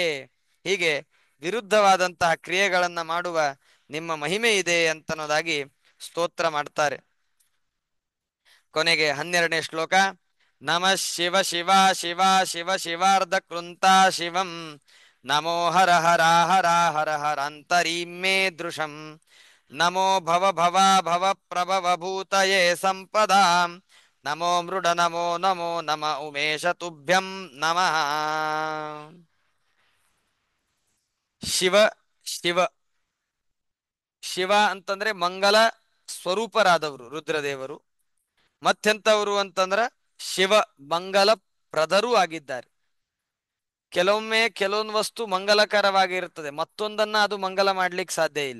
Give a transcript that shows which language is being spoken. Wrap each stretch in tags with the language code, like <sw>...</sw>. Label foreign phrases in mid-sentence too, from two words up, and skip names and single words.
<kn>ಹೀಗೆ ವಿರುದ್ಧವಾದಂತಹ ಕ್ರಿಯೆಗಳನ್ನ ಮಾಡುವ ನಿಮ್ಮ ಮಹಿಮೆ ಇದೆ ಅಂತನ್ನೋದಾಗಿ ಸ್ತೋತ್ರ ಮಾಡ್ತಾರೆ. ಕೊನೆಗೆ 12ನೇ ಶ್ಲೋಕ.</kn> <sa>ನಮಃ ಶಿವ ಶಿವ ಶಿವ ಶಿವ ಶಿವಾರ್ಧ ಕೃಂತಾ ಶಿವಂ, ನಮೋ ಹರ ಹರ ಹರ ಹರ ಹರಾಂತರೀಮೇ ದೃಶಂ, ನಮೋ ಭವ ಭವ ಭವ ಪ್ರಭವ ಭೂತಯೇ ಸಂಪದಾಂ, ನಮೋ ಮೃಡ ನಮೋ ನಮೋ ನಮ ಉಮೇಶ ತುಭ್ಯಂ ನಮಃ.</sa> <kn>ಶಿವ ಶಿವ ಶಿವ ಅಂತಂದ್ರೆ ಮಂಗಲ ಸ್ವರೂಪರಾದವರು ರುದ್ರದೇವರು. ಮತ್ತೆಂತವರು ಅಂತಂದ್ರ ಶಿವ ಮಂಗಲ ಪ್ರದರೂ ಆಗಿದ್ದಾರೆ. ಕೆಲವೊಮ್ಮೆ ಕೆಲವೊಂದು ವಸ್ತು ಮಂಗಲಕರವಾಗಿರುತ್ತದೆ, ಮತ್ತೊಂದನ್ನ ಅದು ಮಂಗಲ ಮಾಡ್ಲಿಕ್ಕೆ ಸಾಧ್ಯ ಇಲ್ಲ.</kn>